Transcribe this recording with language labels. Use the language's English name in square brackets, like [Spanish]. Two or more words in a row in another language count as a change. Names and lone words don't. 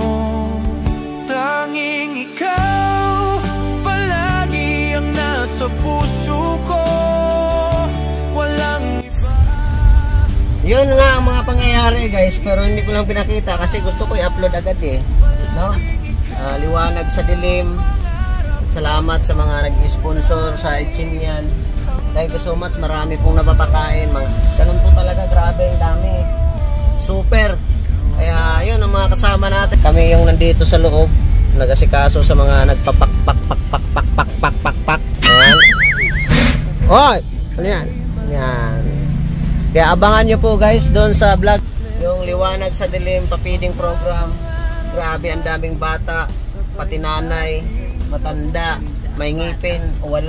[Filipino] Tanging ikaw palagi ang nasa puso ko, walang iba. Yun nga ang mga pangyayari guys, pero hindi ko lang pinakita kasi gusto ko i-upload agad eh, no? Liwanag sa dilim. Salamat sa mga nag-sponsor sa Edsinyan. [English] Thank you so much, [Filipino] marami pong napapakain. Ganun po talaga, grabe, ang dami. Super. Kaya yun ang mga kasama natin. Kami yung nandito sa loob, nag-asikaso sa mga nagpapak-pak-pak-pak-pak-pak-pak-pak. Ayan. Oy! Ano yan? Yan. Kaya abangan nyo po guys doon sa vlog, yung Liwanag sa Dilim pa-feeding program. Grabe, ang daming bata, pati nanay, matanda, may ngipin o wala.